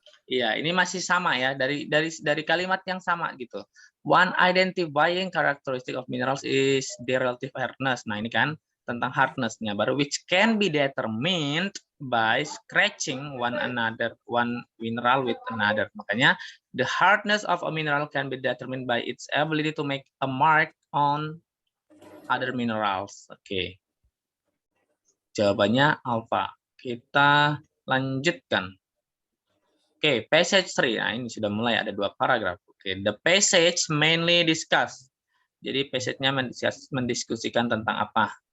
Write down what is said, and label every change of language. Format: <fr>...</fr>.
<id>iya, ini masih sama ya dari kalimat yang sama gitu.</id> <en>One identifying characteristic of minerals is their relative hardness.</en> <id>Nah, ini kan tentang hardness-nya baru</id> <en>which can be determined by scratching one mineral with another. Makanya the hardness of a mineral can be determined by its ability to make a mark on other minerals.</en> <id>Oke. Jawabannya alpha. Kita lanjutkan. Oke, passage 3. Nah, ini sudah mulai ada 2 paragraf.</id> <en>Oke, the passage mainly discuss.</en> <id>Jadi passage-nya mendiskusikan tentang apa?</id>